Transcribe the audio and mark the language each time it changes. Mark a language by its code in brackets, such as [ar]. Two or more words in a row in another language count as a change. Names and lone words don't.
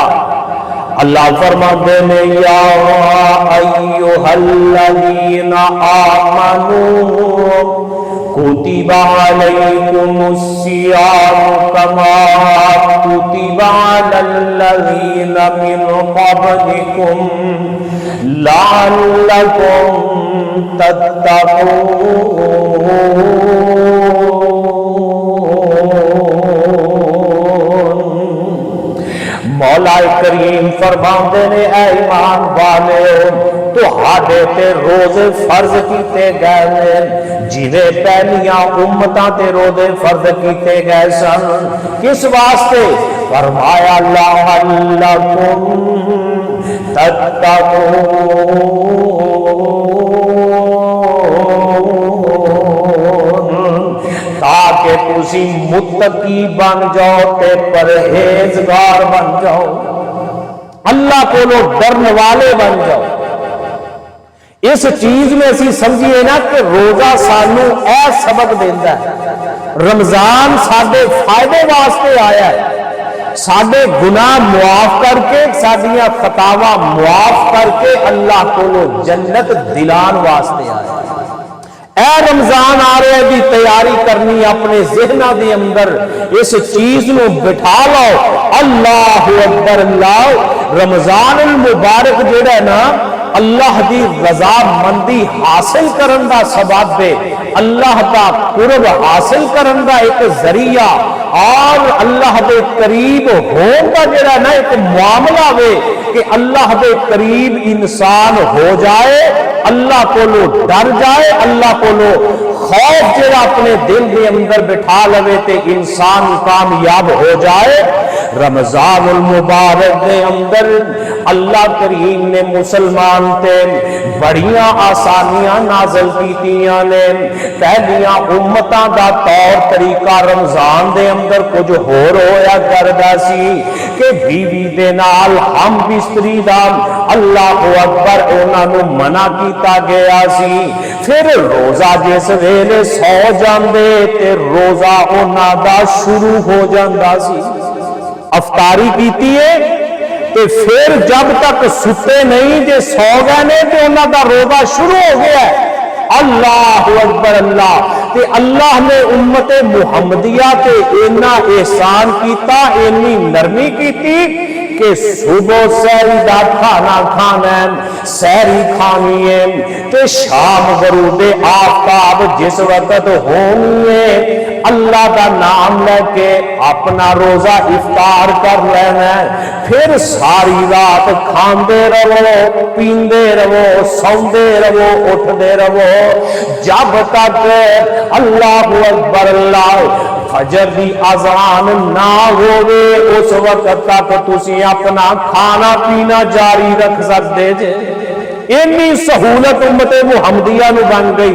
[ar] اللہ فرماتے ہیں یا ایھا الذین آمنوا کتب علیکم الصیام کما کتب علی الذین من قبلکم لعلکم تتقون۔ [pa] مولا کریم فرماندے نے اے ایمان والے تو ہاڈے تے روزے فرض کیتے گئے نے جویں پہلیاں امتاں تے روزے فرض کیتے گئے سن، کس واسطے؟ فرمایا [ar] لعلکم تتقون، [pa] تاکہ تسی متقی بن جاؤ تے پرہیزگار بن جاؤ، اللہ کو ڈرن والے بن جاؤ۔ اس چیز میں اسی سمجھیے نا کہ روزہ سانو اے سبق دیندا ہے، رمضان ساڈے فائدے واسطے آیا ہے، ساڈے گناہ معاف کر کے، ساڈیاں خطاواں معاف کر کے اللہ کو جنت دلان واسطے آیا ہے۔ اے رمضان آ رہے دی تیاری کرنی اپنے ذہنہ دی اندر اس چیز نو بٹھا لو، [ar] اللہ اکبر اللہ، [pa] رمضان المبارک جڑا ہے نا اللہ دی رضا مندی حاصل کرن دا سبب ہے، اللہ دا قرب حاصل کرن دا ایک ذریعہ، اور اللہ دے قریب ہون دا جڑا نا ایک معاملہ وے کہ اللہ دے قریب انسان ہو جائے، اللہ کو ڈر جائے، اللہ کو خوف جڑا اپنے دل دے اندر بٹھا لوے تے انسان کامیاب ہو جائے۔ رمضان المبارک دے اندر اللہ کریم نے مسلمان تے بڑیاں آسانیاں نازل کیتیاں نے۔ پہلیاں امتاں دا طور طریقہ رمضان دے اندر کچھ ہور ہویا کردا سی کہ بیوی دے نال ہم بستری دا [ar] اللہ اکبر [pa] انہاں نو منع کیتا گیا سی، پھر روزہ جس ویلے سو جاندے تے روزہ انہاں دا شروع ہو جاندا سی، افطاری کیتی ہے تے پھر جب تک ستے نہیں جے سو گئے نے تے انہاں دا روزہ شروع ہو گیا ہے۔ [ar] اللہ اکبر اللہ، [pa] تے اللہ نے امت محمدیہ تے اینا احسان کیتا، اینی نرمی کیتی کہ صبح سحری دا کھانا کھانا ہے، سحری کھانی ہے تے شام غروب آفتاب جس وقت ہونی ہے اللہ دا نام لے کے اپنا روزہ افطار کر لینا ہے، پھر ساری رات کھاندے رہو، پیندے رہو، سوندے رہو، اٹھدے رہو، جب تک [ar] اللہ اکبر اللہ [pa] فجر دی اذان نہ ہوئے اس وقت تک تسی اپنا کھانا پینا جاری رکھ سکتے جے۔ اتنی سہولت امت محمدیہ نو بن گئی۔